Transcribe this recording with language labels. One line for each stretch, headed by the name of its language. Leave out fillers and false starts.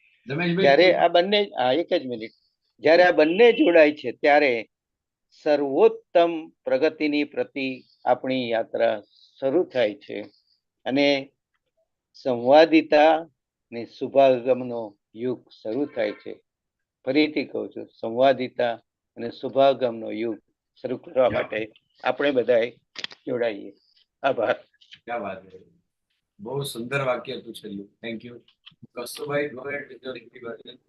Gujarati: જ્યારે આ બંને એક જ મિનિટ, જ્યારે આ બંને જોડાય છે ત્યારે સર્વોત્તમ પ્રગતિની પ્રતિ આપણી યાત્રા શરૂ થાય છે. અને સંવાદિતા ને શુભાગમનો યુગ શરૂ થાય છે. ફરીથી કહું છું, સંવાદિતા અને શુભાગમનો યુગ શરૂ કરવા માટે આપણે બધાએ જોડાઈએ. આભાર.
Hindi: क्या बात है, बहुत सुंदर वाक्य
Gujarati: હતું છેલ્લું.
English: Thank you. કૌસ્તુભાઈ, go ahead with your Hindi version.